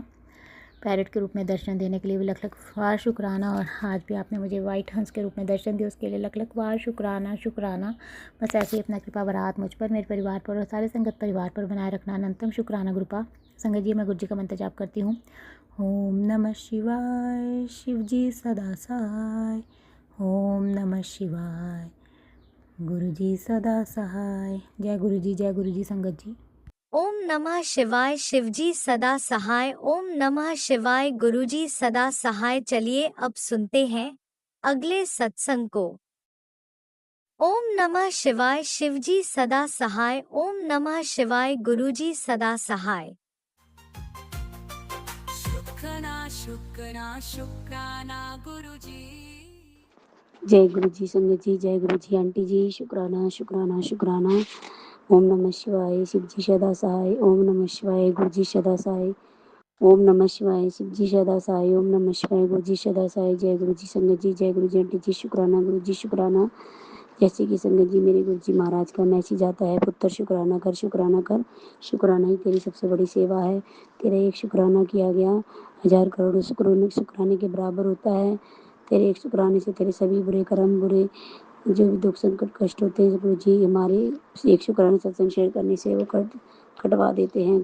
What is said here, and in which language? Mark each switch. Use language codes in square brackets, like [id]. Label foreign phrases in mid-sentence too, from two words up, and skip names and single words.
[hi] पैरट के रूप में दर्शन देने के लिए भी लख लख बार शुक्राना। और आज भी आपने मुझे वाइट हंस के रूप में दर्शन दिया, उसके लिए लख लख बार शुक्राना शुक्राना। बस ऐसे ही अपना कृपा भरा हाथ मुझ पर, मेरे परिवार पर और सारे संगत परिवार पर बनाए रखना, अनंतम शुक्राना गुरुपा। संगत जी, मैं गुरु जी का मंत्र जाप करती हूँ। [sa] ओम नमः शिवाय, [hi] शिव जी सदा सहाय। [sa] ओम नमः शिवाय, [hi] गुरु जी सदा सहाय। जय गुरु जी, जय गुरु जी। संगत जी, [sa] ओम नमः शिवाय, [hi] शिवजी सदा सहाय। [sa] ओम नमः शिवाय, [hi] गुरुजी सदा सहाय। चलिए अब सुनते हैं अगले सत्संग को। [sa] ओम नमः शिवाय, [hi] शिवजी सदा सहाय। [sa] ओम नमः शिवाय, [hi] गुरुजी सदा सहाय। शुक्राना शुक्राना शुक्राना गुरुजी। जय गुरु जी। संगत जी, जय गुरु जी। आंटी जी शुक्राना शुक्राना शुक्राना। [sa] ओम नमः शिवाय, [hi] शिव जी सदा सहाय। [sa] ओम नमः शिवाय, [hi] गुरु जी सदा सहाय। [sa] ओम नमः शिवाय, [hi] शिव जी सदा सहाय। [sa] ओम नमः शिवाय, [hi] गुरु जी सदा सहाय। जय गुरु जी। संगत जी, जय गुरु जी। आंटी जी शुक्राना, गुरु जी शुक्राना। जैसे कि संगत जी, मेरे गुरु जी महाराज का मैसेज आता है, पुत्र शुक्राना कर, शुक्राना कर। शुक्राना ही तेरी सबसे बड़ी सेवा है। तेरा एक शुक्राना किया गया 1000 करोड़ शुक्राने के बराबर होता है। तेरे एक शुक्राने से तेरे सभी बुरे कर्म, बुरे जो भी दुख संकट कष्ट होते हैं, गुरु जी हमारे एक शुक्राना सत्संग शेयर करने से वो कटवा देते हैं।